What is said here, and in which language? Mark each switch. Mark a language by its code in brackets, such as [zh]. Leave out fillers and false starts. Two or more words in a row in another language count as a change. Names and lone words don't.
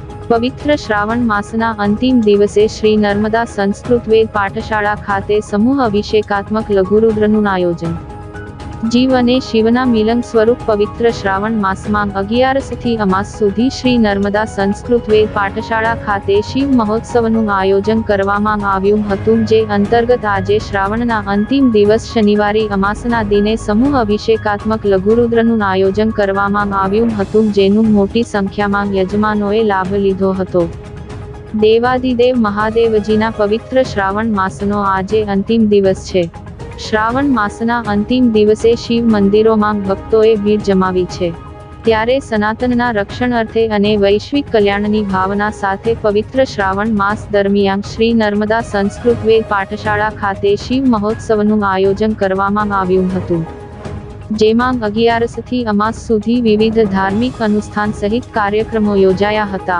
[gu] પવિત્ર શ્રાવણ માસના અંતિમ દિવસે શ્રી નર્મદા સંસ્કૃત વેદ પાઠશાળા ખાતે સમૂહ અભિષેકાત્મક લઘુરુદ્રનું આયોજન। જીવ અને શિવના મિલન સ્વરૂપ પવિત્ર શ્રાવણ માસમાં 11 થી અમાસ સુધી શ્રી નર્મદા સંસ્કૃત વેદ પાઠશાળા ખાતે શિવ મહોત્સવનું આયોજન કરવામાં આવ્યું હતું, જે અંતર્ગત આજે શ્રાવણના અંતિમ દિવસ શનિવારે અમાસના દિને સમૂહ અભિષેકાત્મક લઘુરુદ્રનું આયોજન કરવામાં આવ્યું હતું, જેનું મોટી સંખ્યામાં યજમાનોએ લાભ લીધો હતો। દેવાદિદેવ મહાદેવજીના પવિત્ર શ્રાવણ માસનો આજે અંતિમ દિવસ છે। શ્રાવણ માસના અંતિમ દિવસે શિવ [hi] मंदिरों में भक्तों भीड़ [gu] જમાવી છે, ત્યારે સનાતનના રક્ષણ અર્થે અને વૈશ્વિક કલ્યાણની ભાવના સાથે પવિત્ર શ્રાવણ માસ દરમિયાન શ્રી નર્મદા સંસ્કૃત વેદ પાઠશાળા ખાતે શિવ મહોત્સવનું આયોજન કરવામાં આવ્યું હતું, જેમાં 11 થી અમાસ સુધી વિવિધ ધાર્મિક અનુષ્ઠાન સહિત કાર્યક્રમો યોજાયા હતા।